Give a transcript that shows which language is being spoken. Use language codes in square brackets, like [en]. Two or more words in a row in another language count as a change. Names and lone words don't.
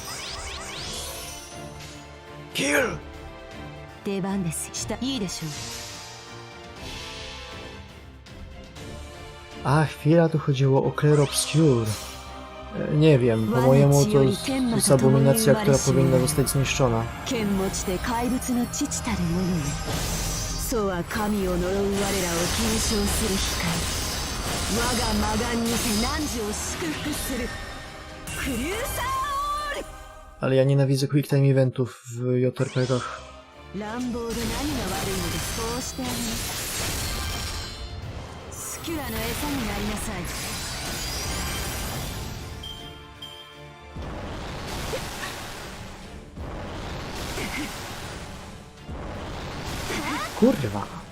[ja] キル! 出番です。いいでしょう。 [pl] A, chwila, tu chodziło o Clair Obscure. Nie wiem, po mojemu to jest abominacja, która powinna zostać zniszczona. Ale ja nienawidzę [en] quick time [pl] eventów w JRPG-ach. [ja] 乱暴で何が悪いのでそうしてあげます。スキュラの餌になりなさい。 [pl] Kurwa.